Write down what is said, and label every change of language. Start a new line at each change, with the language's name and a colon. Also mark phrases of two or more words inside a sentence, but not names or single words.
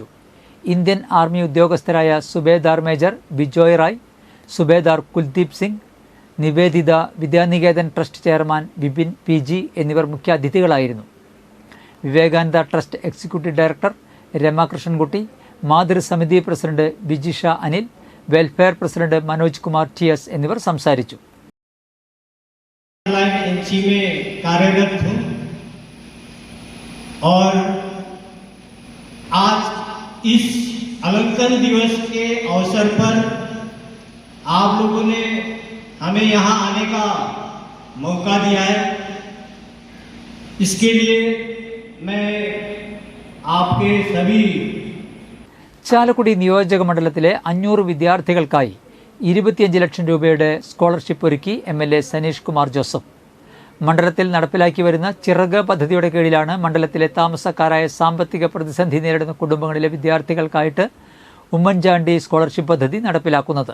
Malayalam: ഇന്ത്യൻ ആർമി ഉദ്യോഗസ്ഥരായ സുബേദാർ മേജർ ബിജോയ് റായ്, സുബേദാർ കുൽദീപ് സിംഗ്, നിവേദിത, വിദ്യാനികേതൻ ട്രസ്റ്റ് ചെയർമാൻ വിപിൻ PG എന്നിവർ മുഖ്യാതിഥികളായിരുന്നു. വിവേകാനന്ദ ട്രസ്റ്റ് എക്സിക്യൂട്ടീവ് ഡയറക്ടർ രമാകൃഷ്ണൻകുട്ടി, മാതൃസമിതി പ്രസിഡന്റ് ബിജിഷ അനിൽ, വെൽഫെയർ പ്രസിഡന്റ് മനോജ് കുമാർ TS എന്നിവർ സംസാരിച്ചു.
Hindi: एनसी में कार्यरत हूँ और आज इस अलंकरण दिवस के अवसर पर आप लोगों ने हमें यहाँ आने का मौका दिया है. इसके लिए मैं आपके सभी
Malayalam: ചാലക്കുടി നിയോജക മണ്ഡലത്തിലെ 500 വിദ്യാർത്ഥികൾക്കായി 25 ലക്ഷം രൂപയുടെ സ്കോളർഷിപ്പ് ഒരുക്കി MLA സനീഷ് കുമാർ ജോസഫ്. മണ്ഡലത്തിൽ നടപ്പിലാക്കി വരുന്ന ചിറക് പദ്ധതിയുടെ കീഴിലാണ് മണ്ഡലത്തിലെ താമസക്കാരായ സാമ്പത്തിക പ്രതിസന്ധി നേരിടുന്ന കുടുംബങ്ങളിലെ വിദ്യാർത്ഥികൾക്കായിട്ട് ഉമ്മൻചാണ്ടി സ്കോളർഷിപ്പ് പദ്ധതി നടപ്പിലാക്കുന്നത്.